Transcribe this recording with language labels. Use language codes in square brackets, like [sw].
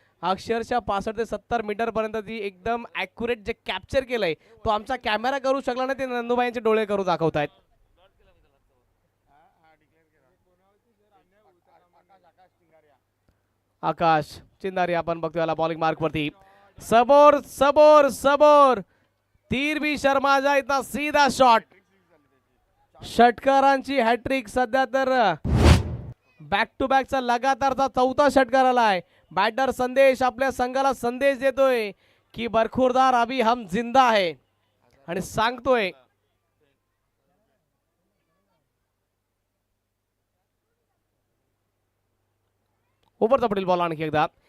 [mr] अक्षरशः 65 ते 70 मीटरपर्यंत ती एकदम ॲक्युरेट जे कॅप्चर केलंय तो आमचा कॅमेरा करू शकला नाही, ते नंदुबाई यांचे डोळे करू दाखवतायत. आकाश चिंदारी आपण बघतोय याला बॉलिंग मार्क वरती. [hi] सबोर सबोर सबोर तीर भी शर्मा जाए इतना सीधा शॉट. [mr] षटकारांची हॅट्रिक सध्या तर बॅक टू बॅकचा लगातारचा 4था षटकार आलाय. बॅटर संदेश आपल्या संघाला संदेश देतोय की बरखुरदार [hi] अभी हम जिंदा [mr] आहे आणि सांगतोय ओव्हरचा पुढील बॉल आणखी एकदा.